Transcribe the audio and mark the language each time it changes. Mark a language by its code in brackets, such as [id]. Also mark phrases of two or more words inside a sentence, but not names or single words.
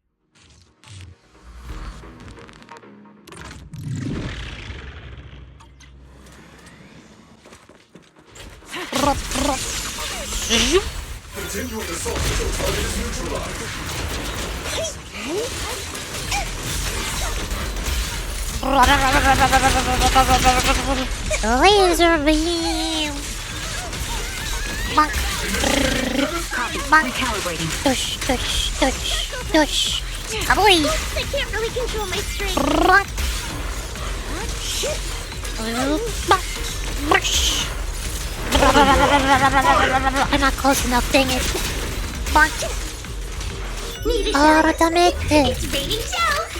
[en] Continuing assault until target is neutralized. Laser beam. Bonk. Bonk. Recalibrating. Dush, dush, dush, dush. Kaboy. I can't really control my strength. Bonk. Bonk. Mush. I'm not close enough, dang it. Bonk. ARKNIGHTS. It's baby show.